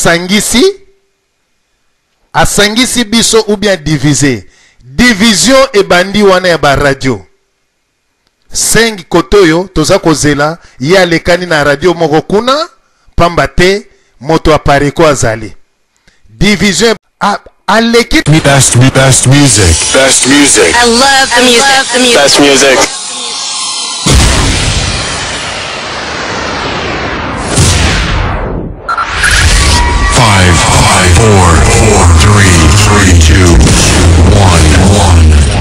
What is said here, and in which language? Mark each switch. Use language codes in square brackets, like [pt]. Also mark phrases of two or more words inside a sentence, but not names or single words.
[ln] asangisi biso [fr] ou bien divisé [ln] division e bandi wana ya ba radio 5 kotoyo toza kozela ye alekani na radio moko kuna pamba te moto apareko azali division aleki [en] Best music. Best music. I love the music. Best music. Five, four, three, two, one.